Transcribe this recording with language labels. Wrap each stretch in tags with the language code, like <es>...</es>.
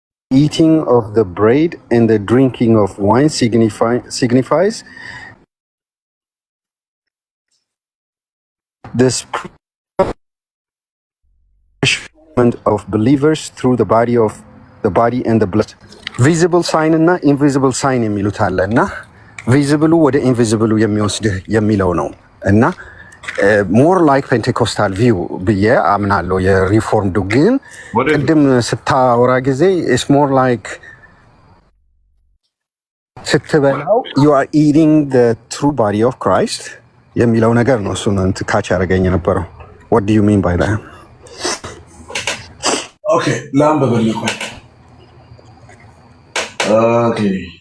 <en>Eating of the bread and the drinking of wine signifies this of believers through the body and the blood. Visible sign</en> <am>እና</am> <en>invisible sign</en> <am>የሚሉት አለ እና ቪዚብሉ ወደ ኢንቪዚብሉ የሚወስድህ የሚለው ነው እና</am> <en>ሞር ላይክ ፔንቴኮስታል ቪው</en> <am>ብዬ አምናለሁ። የሪፎርምዱ ግን ቅድም ስታወራ ጊዜ</am> <en>ኢትስ ሞር ላይክ</en> <am>ስትበላው</am> <en>ዩ አር ኢቲንግ ዘ ትሩ ባዲ ኦፍ ክራይስት</en> <am>የሚለው ነገር ነው። እሱን ካች ያደረገኝ የነበረው።</am> <en>what do you mean by that? Okay,</en> <am>ላንብብልህ።</am> <en>Okay.</en>